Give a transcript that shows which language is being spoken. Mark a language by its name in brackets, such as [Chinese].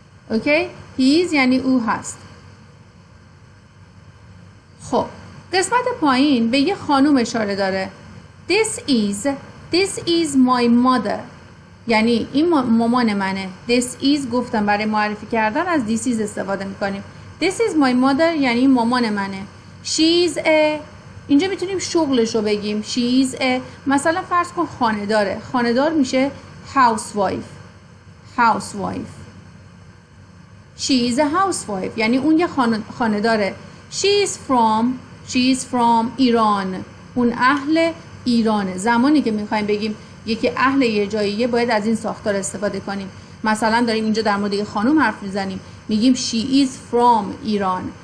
[Persian] اوکی؟ he is یعنی او هست. خب قسمت پایین به یه خانوم اشاره داره. [English] this is my mother [Persian] یعنی این مامان منه. this is گفتم برای معرفی کردن از this is استفاده میکنیم. This is my mother یعنی مامان منه. [English] She's a [Persian] اینجا میتونیم شغلش رو بگیم. She's a مثلا فرض کن خانه‌داره. خانه‌دار میشه housewife. [English] Housewife. She is a housewife [Persian] یعنی اون یه خانه‌داره. [English] She is from Iran. [Persian] اون اهل ایرانه. زمانی که میخوایم بگیم یکی اهل یه جاییه باید از این ساختار استفاده کنیم. مثلا داریم اینجا در مورد یه خانم حرف میزنیم میگیم [English] she is from [Persian] ایران.